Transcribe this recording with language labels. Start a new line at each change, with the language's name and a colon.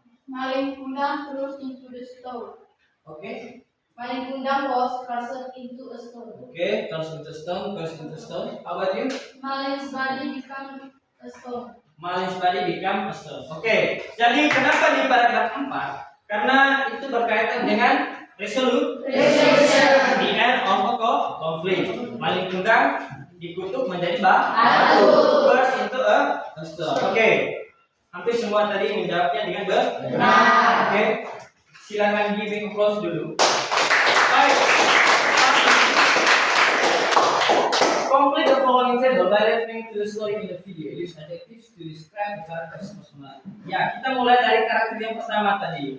English: Malin Kundang throws into the stone. Oke. Malin Kundang was crushed into a stone. Oke, cross into stone. How about you? Malin's body became a stone. Malin's body become a stone.
Indonesian: Oke, jadi kenapa di paragraf 4? Karena itu berkaitan dengan resolution.
English: The end of a conflict.
Indonesian: Malin Kundang dikutuk menjadi batu.
English: Burst into a stone.
Indonesian: Oke, hampir semua tadi menjawabnya dengan benar. Oke, silakan
English: giving applause
Indonesian: dulu. Baik.
English: Complete the following table by referring to the story in the video. Use adjectives to describe the character's personality.
Indonesian: Ya, kita mulai dari karakter yang pertama tadi.